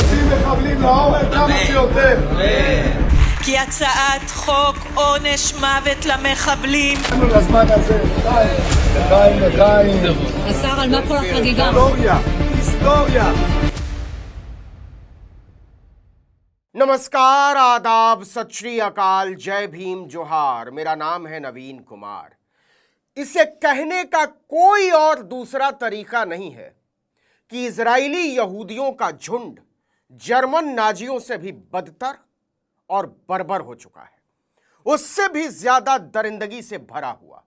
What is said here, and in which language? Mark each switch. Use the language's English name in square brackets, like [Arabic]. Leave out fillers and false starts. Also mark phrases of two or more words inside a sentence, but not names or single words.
[Hebrew] מחבלים להורג כמה שיותר. כי הצעת חוק עונש מוות למחבלים. לזמן הזה, לחיים. השר, על מה כל החגיגה? היסטוריה. [Hindi] नमस्कार, आदाब, सत श्री अकाल, जय भीम, जोहार। मेरा नाम है नवीन कुमार। इसे कहने का कोई और दूसरा तरीका नहीं है कि इजरायली यहूदियों का झुंड जर्मन नाजियों से भी बदतर और बर्बर हो चुका है, उससे भी ज्यादा दरिंदगी से भरा हुआ।